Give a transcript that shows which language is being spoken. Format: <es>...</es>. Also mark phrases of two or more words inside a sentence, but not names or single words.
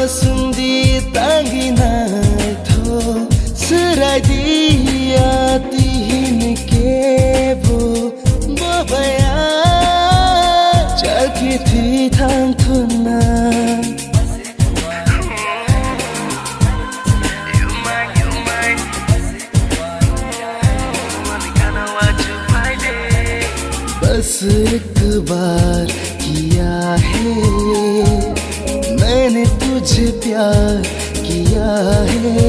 <trp>sundi tanginai tho serai dia tihin kebo bobaya jalki thi thang thuna</trp> <hi>बस एक बार किया है मैंने तुझे प्यार किया है।</hi>